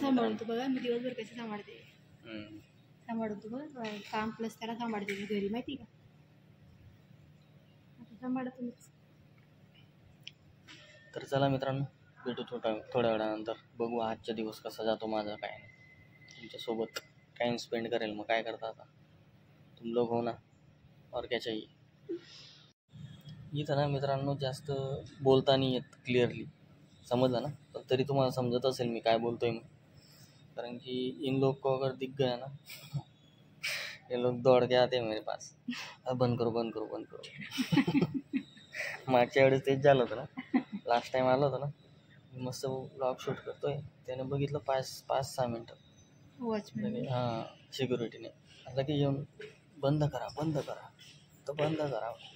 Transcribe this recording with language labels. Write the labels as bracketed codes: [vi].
[mr] सांभाळून तू बघा, मी दिवसभर कसं सांभाळते. सांभाळून तू बघ, काम प्लस त्याला सांभाळते मी घरी, माहिती का? सांभाळत तुम्हीच. तर चला मित्रांनो, भेटू थोड्या वेळानंतर. बघू आजचा दिवस कसा जातो माझा, काय नाही. तुमच्यासोबत टाईम स्पेंड करेल. मग काय करता आता, [hi] तुम लोग हो ना, और क्या चाहिए. [mr] इथं ना मित्रांनो जास्त बोलता नाही येत क्लिअरली, समजलं ना. पण तरी तुम्हाला समजत असेल मी काय बोलतोय मग, कारण की [hi] इन लोग को अगर दिख गया ना, ये लोग दौड़ के आते हैं मेरे पास. बंद करो. [mr] मागच्या वेळेस तेच झालं होतं ना, लास्ट टाइम आलं होतं ना, मस्त ब्लॉग शूट करतोय. त्याने बघितलं 5-6 मिनटं. वॉचमॅन हां सिक्युरिटीने लगे येऊन बंद करा तर बंद करा